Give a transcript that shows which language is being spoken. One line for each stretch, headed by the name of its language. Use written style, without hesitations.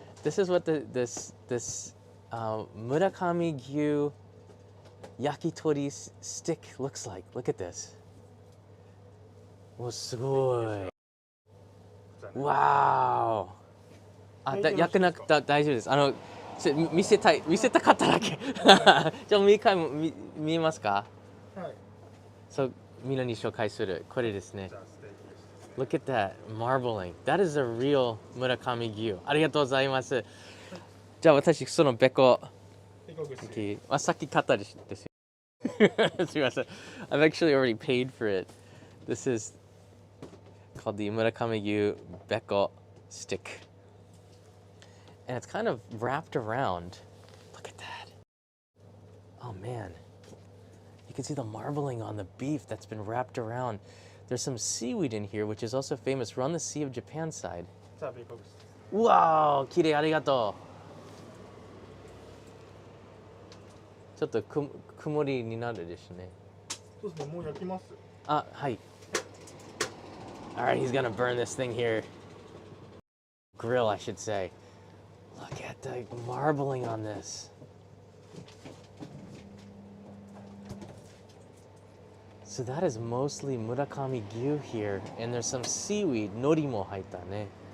English: This is what this Murakami Wagyu yakitori stick looks like. Look at this.
Japanese: お、すごい。 Wow. 焼かなくて大丈夫です。見せたい、見せたかっただけ。じゃあ、もう一回も見えますか？はい。そう、みんなに紹介する。これですね。じゃあステーキですね。
English: Look at that marbling. That is a real Murakami Gyu.
Japanese: ありがとうございます。じゃあ、私、そのべこ、でこ串。さっき買ったですよ。すみません。
English: I've actually already paid for it. This is called the Murakami Gyu Beko stick. And it's kind of wrapped around. Look at that. Oh man. You can see the marbling on the beef that's been wrapped around. There's some seaweed in here, which is also famous. We're on the Sea of Japan side.
Japanese: じゃあべこ串です。 Wow, 綺麗、ありがとう。ちょっと曇りになるですね。そうですね、もう焼きます。あ、はい。
English: Alright, he's gonna burn this thing here. Grill, I should say. Look at the marbling on this. So that is mostly Murakami Gyu here, and there's some seaweed,
Japanese: nori mo haita ne.